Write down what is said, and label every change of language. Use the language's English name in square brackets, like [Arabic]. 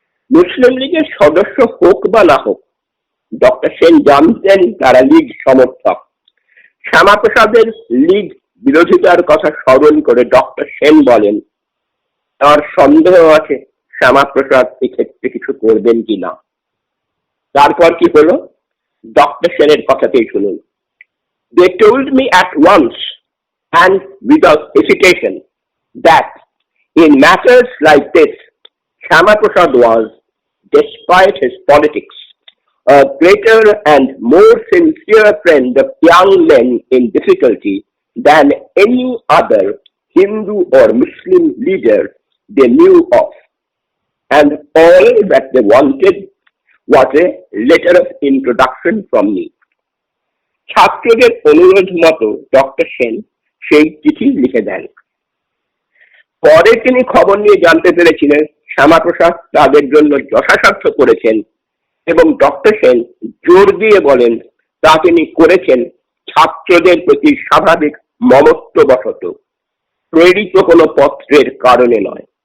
[Bangla] মুসলিম লীগের সদস্য হোক বা না হোক, ডক্টর সেন জানতেন তারা লীগ সমর্থক। শ্যামাপ্রসাদের লীগ বিরোধিতার কথা স্মরণ করে ডক্টর সেন বলেন, তার সন্দেহ আছে শ্যামাপ্রসাদ এক্ষেত্রে কিছু করবেন কিনা। তারপর কি হলো, ডক্টর সেনের কথাতেই শুনুন। [English] They told me at once and without hesitation that in matters like this, Shyama Prasad was, despite his politics, a greater and more sincere friend of young men in difficulty than any other Hindu or Muslim leader they knew of. And all that they wanted was a letter of introduction from me. [Bangla] ছাত্রদের অনুরোধ মতো doctor Sen সেই চিঠি লিখে দেন। পরে তিনি খবর নিয়ে জানতে পেরেছিলেন শ্যামাপ্রসাদ তাদের জন্য যথাসাধ্য করেছেন এবং ডক্টর সেন জোর দিয়ে বলেন তা তিনি করেছেন ছাত্রদের প্রতি স্বাভাবিক মমত্ববশত, প্রেরিত কোনো পত্রের কারণে নয়।